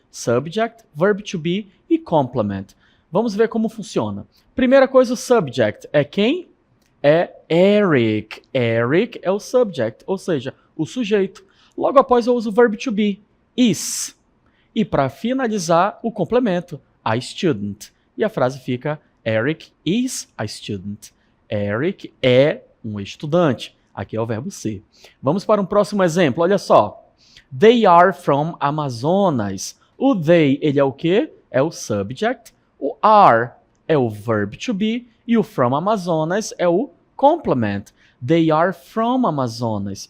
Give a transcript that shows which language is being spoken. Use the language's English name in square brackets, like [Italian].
[Portuguese] Subject, verb to be e complement. Vamos ver como funciona. Primeira coisa, o subject é quem? É Eric. Eric é o subject, ou seja, o sujeito. Logo após eu uso o verb to be, is. E para finalizar, o complemento, a student. E a frase fica, Eric is a student. Eric é um estudante. Aqui é o verbo ser. Vamos para um próximo exemplo, olha só. They are from Amazonas. O they, ele é o quê? É o subject. O are é o verb to be. [English] E o from Amazonas é o complement. They are from Amazonas.